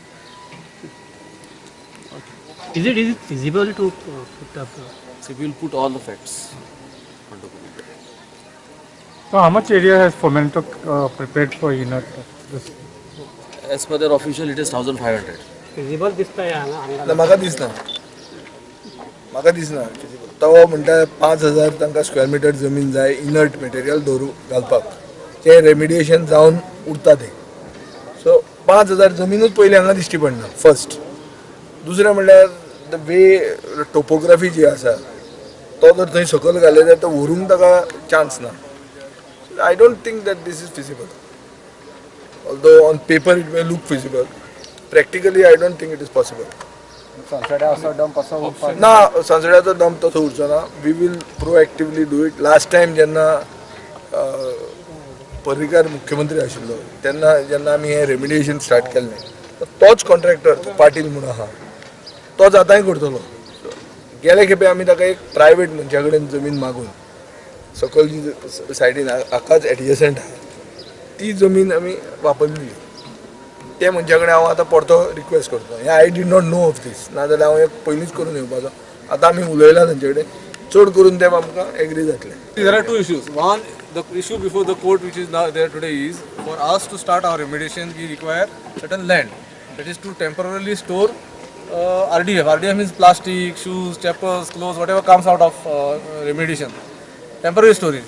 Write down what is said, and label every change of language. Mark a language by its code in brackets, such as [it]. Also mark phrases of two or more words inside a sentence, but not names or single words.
[en] Is it feasible to put up? So we will put all the facts onto the report. So how much area has Fomento prepared for inert? As per their official, it is 1,500. [mr] Feasible दिसतंय [kok] म्हाका दिसना तो म्हणटा 5,000 तांकां [en] square meter [kok] जमीन जाय [en] inert material [kok] घालपाक ते रेमिडिएशन जावन उरता ते सो 5,000 जमीनूच पयली हांगा दिश्टी पडना फर्स्ट दुसरें म्हणल्यार [en] the way topography [kok] जी आसा तो जर थंय सकयल घाले जाल्यार तो व्हरूंक ताका चान्स ना [en] I don't think that this is feasible although on paper it may look feasible practically I don't think it is possible [kok] ना संसड्याचो डंप तसो उरचो ना [en] we will proactively do it last time [kok] जेन्ना पर्रीकार मुख्यमंत्री आशिल्लो तेन्ना जेन्ना आमी हें रेमिडिएशन स्टार्ट केल्लें तोच कॉन्ट्रॅक्टर पाटील म्हणून आहा तोच आतांय करतलो गेले खेपे आमी ताका एक प्रायवेट मनशा कडेन जमीन मागून सकयल जी सायडीन हाकाच एडजसंट आहा ती जमीन आमी वापरली ते मनशा कडेन हांव आतां परतो रिक्वेस्ट करता हें [en] I did not know of this [kok] नाजाल्यार हांव एक पयलींच करून येवपाचो आतां आमी उलयला तांचे कडेन चड करून ते आमकां एग्री जातले. [en] There are two issues. One, the issue before the court which is now there today is for us to start our remediation we require certain land that is to temporarily store RDF. RDF means plastic, shoes, chappals, clothes, whatever comes out of remediation. Temporary storage.